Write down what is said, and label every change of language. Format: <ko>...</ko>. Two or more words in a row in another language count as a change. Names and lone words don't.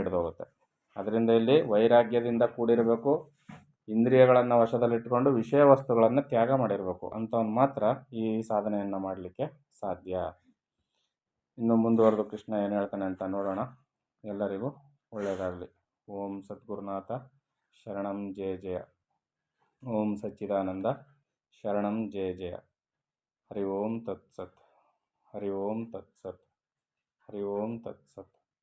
<kn>ಅದರಿಂದ ಇಲ್ಲಿ ವೈರಾಗ್ಯದಿಂದ ಕೂಡಿರಬೇಕು. ಇಂದ್ರಿಯಗಳನ್ನು ವಶದಲ್ಲಿಟ್ಟುಕೊಂಡು ವಿಷಯ ವಸ್ತುಗಳನ್ನು ತ್ಯಾಗ ಮಾಡಿರಬೇಕು. ಅಂಥವ್ನು ಮಾತ್ರ ಈ ಸಾಧನೆಯನ್ನು ಮಾಡಲಿಕ್ಕೆ ಸಾಧ್ಯ. ಇನ್ನು ಮುಂದುವರೆದು ಕೃಷ್ಣ ಏನು ಹೇಳ್ತಾನೆ ಅಂತ ನೋಡೋಣ. ಎಲ್ಲರಿಗೂ ಒಳ್ಳೆಯದಾಗಲಿ.</kn> <sa>ಓಂ ಸದ್ಗುರುನಾಥ ಶರಣಂ ಜಯ ಜಯ. ಓಂ ಸಚ್ಚಿದಾನಂದ ಶರಣಂ ಜಯ ಜಯ. ಹರಿ ಓಂ ತತ್ಸತ್. ಹರಿ ಓಂ ತತ್ಸತ್. ಹರಿ ಓಂ ತತ್ಸತ್.</sa>